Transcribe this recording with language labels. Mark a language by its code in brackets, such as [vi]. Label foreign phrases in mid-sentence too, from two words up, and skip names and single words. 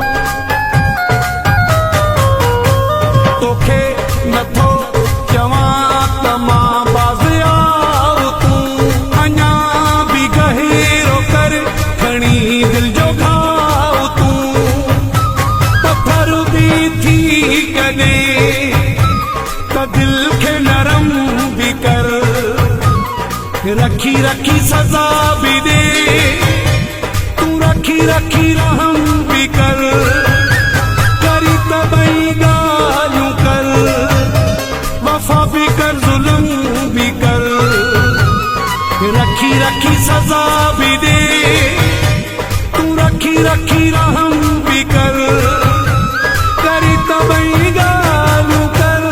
[sd] तोखे नथो चवां त मां बाज़ आऊं तूं, अञा बि गहिरो कर खणी दिल जो घाव तूं, पत्थर बि थी कॾहिं त दिल खे नरम भी कर, [ur] رکھی رکھی سزا بھی دے، تو رکھی رکھی رحم بھی کر، کری تبئی گالو کر، وفا بھی کر ظلم بھی کر، رکھی رکھی سزا بھی دے، تو رکھی رکھی رحم بھی کر، کری تبئی گالو کر.